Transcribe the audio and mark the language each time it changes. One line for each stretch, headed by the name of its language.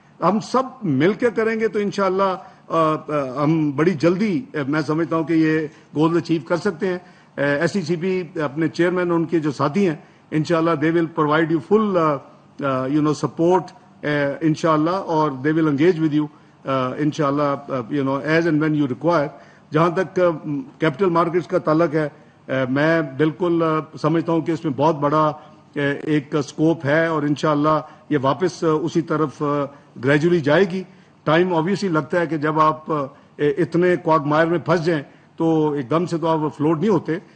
Urdu: ہم سب مل کے کریں گے تو انشاءاللہ ہم بڑی جلدی میں سمجھتا ہوں کہ یہ گول اچیو کر سکتے ہیں. ایس سی سی پی اپنے چیئرمین ان کے جو ساتھی ہیں انشاءاللہ
English: they will provide you full support
Urdu: انشاءاللہ, اور
English: they will engage with you
Urdu: انشاءاللہ
English: as and when you require.
Urdu: جہاں تک کیپٹل مارکیٹس کا تعلق ہے, میں بالکل سمجھتا ہوں کہ اس میں بہت بڑا ایک اسکوپ ہے, اور انشاءاللہ یہ واپس اسی طرف گریجولی جائے گی. ٹائم آبویسلی لگتا ہے کہ جب آپ اتنے کوگمائر میں پھنس جائیں تو ایک دم سے تو آپ فلوٹ نہیں ہوتے.